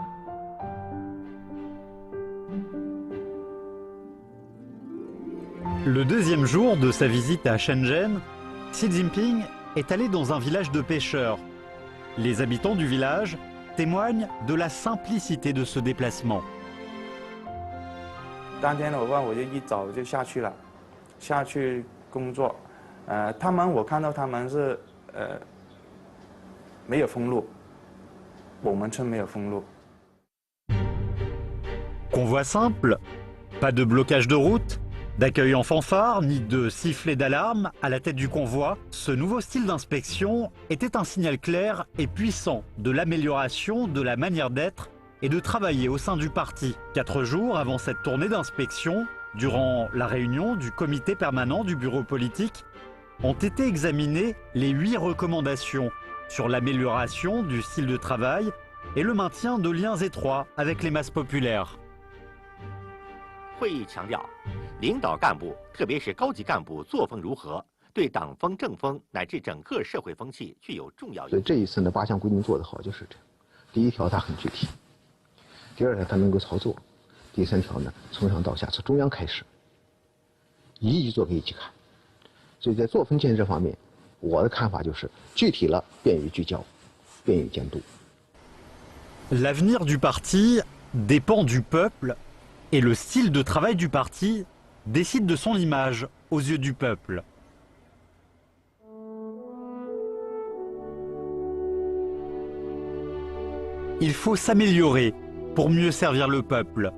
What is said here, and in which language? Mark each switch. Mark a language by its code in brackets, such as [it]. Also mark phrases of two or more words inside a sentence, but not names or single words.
[fr] Le deuxième jour de sa visite à Shenzhen, Xi Jinping est allé dans un village de pêcheurs. Les habitants du village témoignent de la simplicité de ce déplacement. [zh] 当天的我就一早就下去了，下去工作。我看到他们是没有封路，我们村没有封路。 [fr] Convoi simple, pas de blocage de route, d'accueil en fanfare, ni de sifflet d'alarme à la tête du convoi. Ce nouveau style d'inspection était un signal clair et puissant de l'amélioration de la manière d'être et de travailler au sein du parti. 4 jours avant cette tournée d'inspection, durant la réunion du comité permanent du bureau politique, ont été examinées les 8 recommandations sur l'amélioration du style de travail et le maintien de liens étroits avec les masses populaires. [zh] 会议强调，领导干部，特别是高级干部作风如何，对党风政风乃至整个社会风气具有重要意义。所以这一次呢，8项规定做得好，就是这样。第1条它很具体，第2条它能够操作，第3条呢从上到下从中央开始，一级做给一级看。所以在作风建设方面，我的看法就是具体了便于聚焦，便于监督。 [fr] L'avenir du parti dépend du peuple et le style de travail du parti décide de son image aux yeux du peuple. Il faut s'améliorer pour mieux servir le peuple.